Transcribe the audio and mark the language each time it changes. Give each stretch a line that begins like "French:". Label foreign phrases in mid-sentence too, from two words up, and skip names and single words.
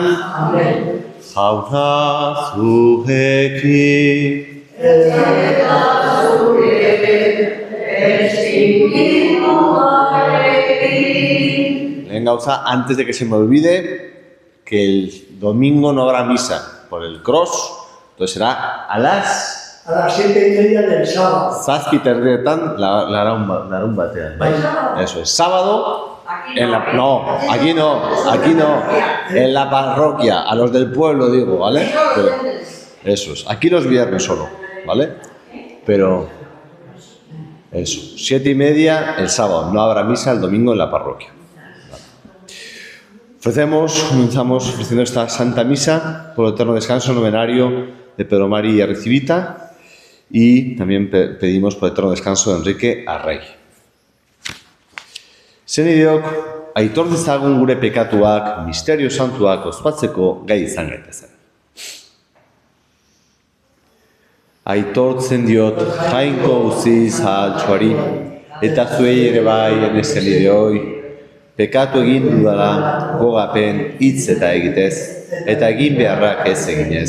Basque: Jauna zurekin. Eta zure espirituarekin. Lehen gauza,
Spanish: antes de que se me olvide, que el domingo no habrá misa por el cross, entonces será a las 7:30 del sábado.
Basque: Zazpiterrietan larun batean.
Spanish: Eso es, sábado. No, aquí no, en la parroquia, a los del pueblo digo, ¿vale? Pero, eso es, aquí los viernes solo, ¿vale? Pero, eso, 7:30 el sábado, no habrá misa el domingo en la parroquia. Comenzamos ofreciendo esta Santa Misa por el eterno descanso novenario de Pedro Mari Arrizibita y también pedimos por el eterno descanso de Enrique Arrey.
Basque: Zenideok, aitor dezagun gure pekatuak, misterio santuak ospatzeko gai izan gaitezen. Aitortzen diot Jainko Guzti Zahaltsuari eta zuei ere bai enezenideoi, pekatu egin dudala gogapen hitz eta egitez, eta egin beharrak ez eginez.